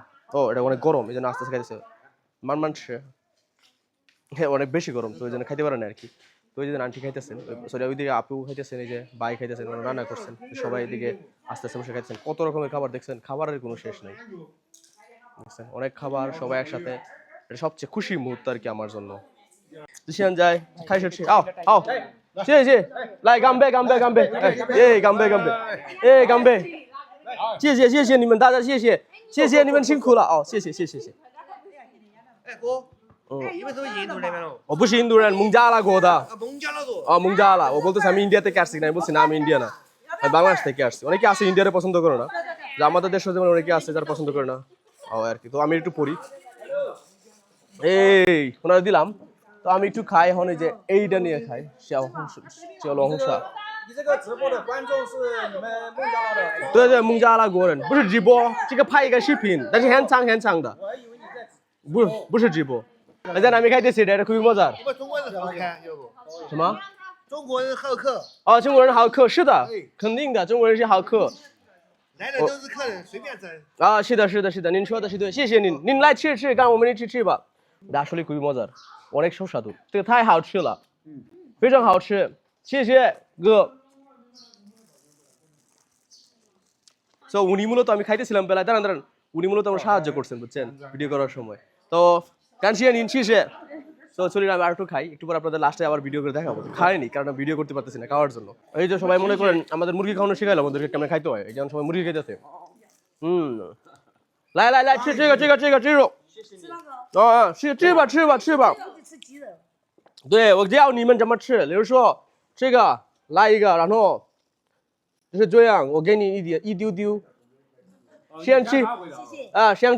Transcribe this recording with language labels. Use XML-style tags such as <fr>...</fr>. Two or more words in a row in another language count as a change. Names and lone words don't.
<bn>এটা অনেক গরম, এই জন্য আস্তে আস্তে খাইতেছে মানছে, হ্যাঁ অনেক বেশি গরম, তো ওই জন্য খাইতে পারেন আর কি। তো ওই যে আন্টি খাইতেছেন, সরি ওইদিকে আপু খাইতেছেন, এই যে ভাই খাইতেছেন, রান্না করছেন, সবাই এদিকে আস্তে আস্তে বসে খাইতেছেন। কত রকমের খাবার দেখছেন, খাবারের কোনো শেষ নেই, দেখছেন অনেক খাবার সবাই একসাথে। এটা সবচেয়ে খুশির মুহূর্ত আর কি আমার জন্য।</bn> <zh>就现在开始吃，好，谢谢，来干杯，干杯，谢谢你们大家，谢谢你们辛苦了谢谢。哎哥，你们是不是印度那边喽？我不是印度人，孟加拉国的。蒙加拉族。</zh> <bn>孟加拉，我 বলতেছি আমি ইন্ডিয়া থেকে আসছি না, আমি বলছি না আমি ইন্ডিয়া না, আমি বাংলাদেশ থেকে আসছি। অনেকে আছে ইন্ডিয়ারে পছন্দ করে না, যে আমাদের দেশে যেমন অনেকে আছে যারা পছন্দ করে না আর কি। তো আমি একটু পড়ি, এই ওনারা দিলাম, তো আমি একটু খাই এখন, এই যে এইটা নিয়ে খাই 小龙虾。</bn> <zh>你这个直播的观众是你们孟加拉的？对，孟加拉国人，不是直播，这个拍一个视频，但是很长的，我还以为你在。不是直播。那在哪边开的？这可以么子？我们中国人好看，要不？什么？中国人好客。中国人好客，是的，肯定的，中国人是好客。来的都是客人，随便整。是的，您说的是对，谢谢您来吃，干我们一起吃吧。</zh> <bn>আসলে খুবই মজার, অনেক সুস্বাদু,</bn> <zh>这个太好吃了，非常好吃，谢谢哥。</zh> <bn>সো উনি মূলত আমি খাইতেছিলাম বেলায়, দাঁড়ান উনি মূলত আমার সাহায্য করছেন, বুঝছেন, ভিডিও করার সময়। তো কানসিয়া নিন শেষে, তো চলুন আমি আর একটু খাই, একটু পর আপনাদের লাস্টে আবার ভিডিও করে দেখাবো। খাইনি কারণ ভিডিও করতে পারতেছি না খাওয়ার জন্য। এই যে সবাই মনে করেন আমাদের মুরগি খাওয়ানো শিখাইলাম আমাদেরকে কেমন খাইতে হয়, এই যেমন সবাই মুরগি খাইতেছে।</bn> <zh>来吃这肉。吃吧。对，我教你们怎么吃，比如说这个来一个，然后就是这样，我给你一丢丢，先吃先吃。</zh>